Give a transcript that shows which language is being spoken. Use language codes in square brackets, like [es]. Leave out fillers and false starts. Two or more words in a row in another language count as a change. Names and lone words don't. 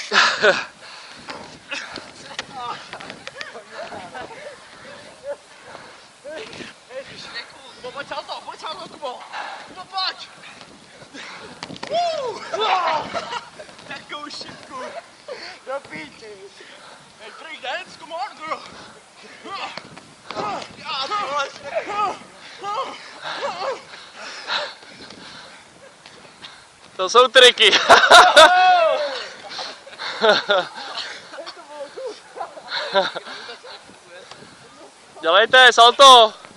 [cs] Pojď to, Kubo. Kubo, pojď. Takovou šipku. Do píči. [en] Hey, break dance, come on, girl. [cs] Já to To jsou triky. Dělejte, salto.